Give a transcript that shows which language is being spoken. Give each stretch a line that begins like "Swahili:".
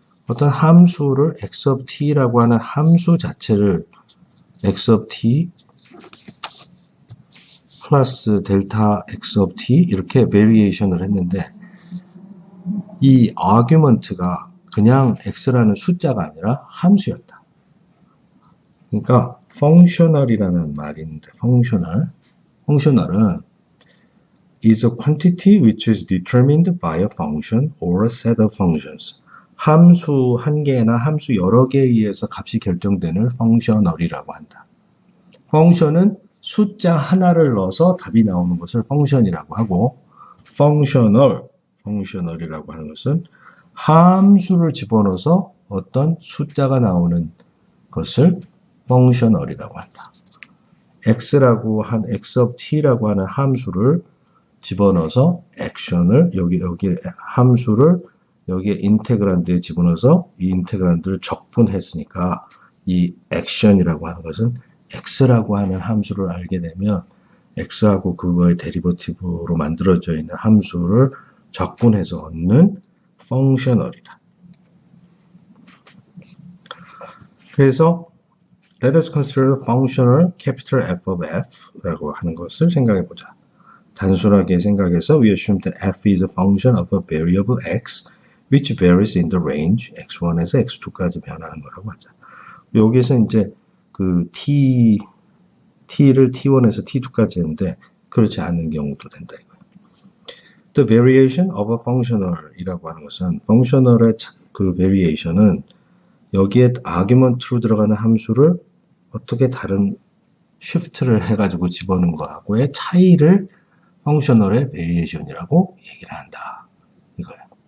Korean: 어떤 함수를 x of t라고 하는 함수 자체를 x of t 플러스 델타 x of t 이렇게 베리에이션을 했는데, 이 아규먼트가 그냥 x라는 숫자가 아니라 함수였다. 그러니까 functional이라는 말이 있는데,
English: functional은 is a quantity which is determined by a function or a set of functions.
Korean: 함수 한 개나 함수 여러 개에 의해서 값이 결정되는 functional이라고 한다. function은 숫자 하나를 넣어서 답이 나오는 것을 function이라고 하고, functional이라고 하는 것은 함수를 집어넣어서 어떤 숫자가 나오는 것을 functional이라고 한다. x of t라고 하는 함수를 집어넣어서 액션을 여기 함수를 여기에 인테그란드에 집어넣어서 이 인테그란드를 적분했으니까 이 액션이라고 하는 것은 x라고 하는 함수를 알게 되면 x하고 그거의 데리버티브로 만들어져 있는 함수를 적분해서 얻는 functional이다.
English: 그래서 let us consider the functional capital F of F라고
Korean: 하는 것을 생각해 보자. 단순하게 생각해서
English: we assume that F is a function of a variable X which varies in the range X1에서 X2까지
Korean: 변하는 거라고 하자. 여기서 이제 그 T를 T1에서 T2까지 했는데 그렇지 않은 경우도 된다 이거예요.
English: The variation of a functional
Korean: 이라고 하는 것은 functional의 그 variation은 여기에 argument로 들어가는 함수를 어떻게 다른 shift를 해가지고 집어넣는 거하고의 차이를 functional의 variation이라고 얘기를 한다. 이거예요.